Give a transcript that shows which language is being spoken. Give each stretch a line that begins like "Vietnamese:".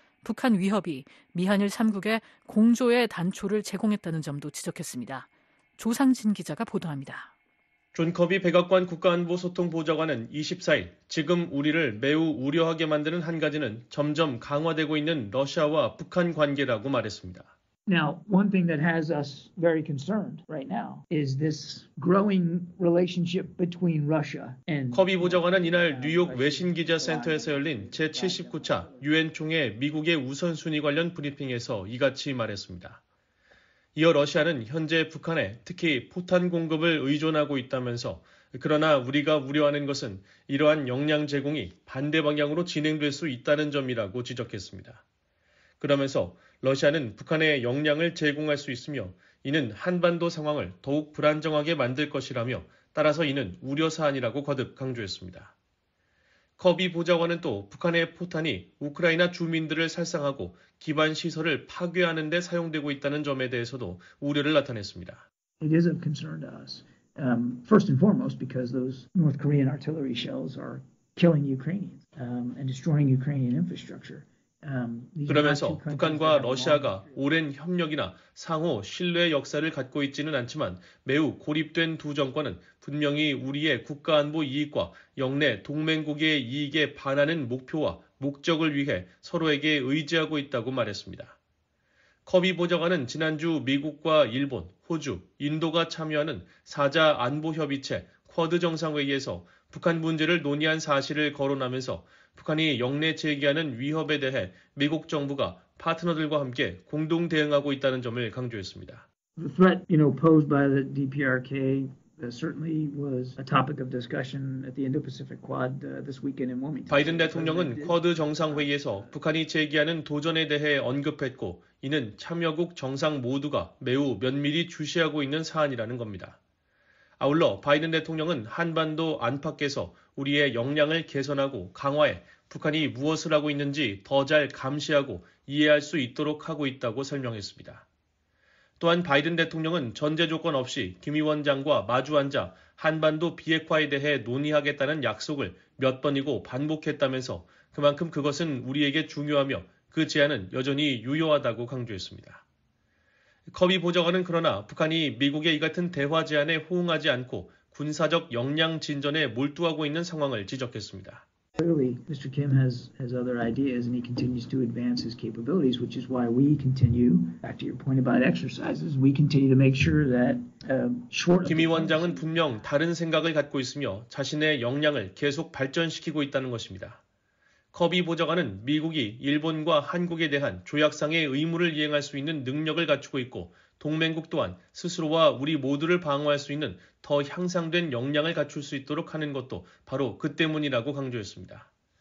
Korean: 북한 위협이 미한일 3국에 공조의 단초를 제공했다는 점도 지적했습니다. 조상진 기자가 보도합니다. 존 커비 백악관 국가안보소통보좌관은 24일 지금 우리를 매우 우려하게 만드는 한 가지는 점점 강화되고 있는 러시아와 북한 관계라고 말했습니다.
English: Now, one thing that has us very concerned right now is this growing relationship between Russia and
Korean: 커비 보좌관은 이날 뉴욕 외신기자센터에서 열린 제79차 유엔 총회 미국의 우선순위 관련 브리핑에서 이같이 말했습니다. 이어 러시아는 현재 북한에 특히 포탄 공급을 의존하고 있다면서 그러나 우리가 우려하는 것은 이러한 역량 제공이 반대 방향으로 진행될 수 있다는 점이라고 지적했습니다. 그러면서 러시아는 북한에 역량을 제공할 수 있으며 이는 한반도 상황을 더욱 불안정하게 만들 것이라며 따라서 이는 우려사안이라고 거듭 강조했습니다. 커비 보좌관은 또 북한의 포탄이 우크라이나 주민들을 살상하고 기반 시설을 파괴하는 데 사용되고 있다는 점에 대해서도 우려를 나타냈습니다.
English: It is of concern to us. First and foremost because those North Korean artillery shells are killing Ukrainians and destroying Ukrainian infrastructure.
Korean: 그러면서 북한과 러시아가 오랜 협력이나 상호 신뢰의 역사를 갖고 있지는 않지만 매우 고립된 두 정권은 분명히 우리의 국가안보 이익과 영내 동맹국의 이익에 반하는 목표와 목적을 위해 서로에게 의지하고 있다고 말했습니다. 커비 보좌관은 지난주 미국과 일본, 호주, 인도가 참여하는 4자 안보협의체 쿼드 정상회의에서 북한 문제를 논의한 사실을 거론하면서 북한이 역내 제기하는 위협에 대해 미국 정부가 파트너들과 함께 공동 대응하고 있다는 점을 강조했습니다.
English: The threat, posed by the DPRK certainly was a topic of discussion at the Indo-Pacific Quad this weekend in Wilmington.
Korean: 바이든 대통령은 쿼드 정상회의에서 북한이 제기하는 도전에 대해 언급했고 이는 참여국 정상 모두가 매우 면밀히 주시하고 있는 사안이라는 겁니다. 아울러 바이든 대통령은 한반도 안팎에서 우리의 역량을 개선하고 강화해 북한이 무엇을 하고 있는지 더 잘 감시하고 이해할 수 있도록 하고 있다고 설명했습니다. 또한 바이든 대통령은 전제 조건 없이 김 위원장과 마주 앉아 한반도 비핵화에 대해 논의하겠다는 약속을 몇 번이고 반복했다면서 그만큼 그것은 우리에게 중요하며 그 제안은 여전히 유효하다고 강조했습니다. 커비 보좌관은 그러나 북한이 미국의 이 같은 대화 제안에 호응하지 않고 군사적 역량 진전에 몰두하고 있는 상황을 지적했습니다.
English: Clearly, Mr. Kim has other ideas and he continues to advance his capabilities, which is why we continue, back to your point about exercises, we continue to make sure that short.
Korean: 김 위원장은 분명 다른 생각을 갖고 있으며 자신의 역량을 계속 발전시키고 있다는 것입니다. 커비 보좌관은 미국이 일본과 한국에 대한 조약상의 의무를 이행할 수 있는 능력을 갖추고 있고 동맹국 또한 스스로와 우리 모두를 방어할 수 있는 더 향상된 역량을 갖출 수 있도록 하는 것도 바로 그 때문이라고 강조했습니다.